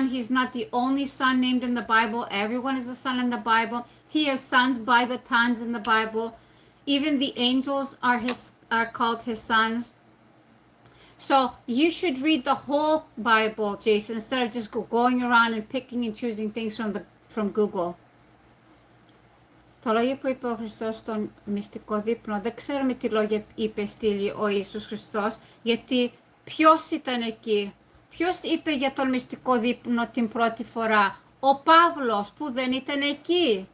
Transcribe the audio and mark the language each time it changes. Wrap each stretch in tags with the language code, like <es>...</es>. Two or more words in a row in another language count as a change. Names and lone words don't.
<en>He's not the only son named in the Bible. Everyone is a son in the Bible. He has sons by the tons in the Bible. Even the angels are called his sons. So you should read the whole Bible, Jason, instead of just going around and picking and choosing things from Google.</en> <el>Το λόγιο που είπε ο Χριστός στον μυστικό δείπνο, δεν ξέρουμε τι λόγια είπε στήλη ο Ιησούς Χριστός, γιατί ποιος ήταν εκεί, ποιος είπε για τον μυστικό δείπνο την πρώτη φορά, ο Παύλος που δεν ήταν εκεί.</el>